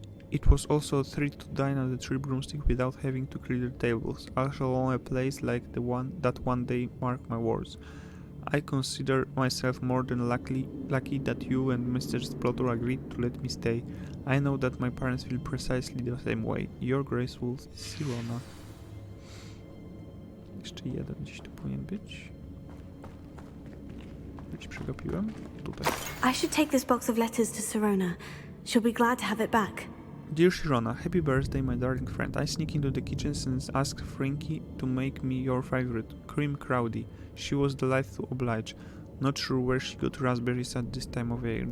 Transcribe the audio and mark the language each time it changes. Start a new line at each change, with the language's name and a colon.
English: It was also a treat to dine at the Three Broomstick without having to clear the tables. I shall own a place like the one that one day, mark my words. I consider myself more than lucky that you and Mr. Sprotter agreed to let me stay. I know that my parents feel precisely the same way. Your Graceful Sirona.
Polish: Jeszcze jeden gdzieś tu powinien być. Już przegapiłem. Tutaj.
English: I should take this box of letters to Sirona. She'll be glad to have it back. Dear Sirona, happy birthday, my darling friend. I sneak into the kitchen and ask Frankie to make me your favorite, cream crowdy. She was delighted to oblige. Not sure where she got raspberries at this time of year.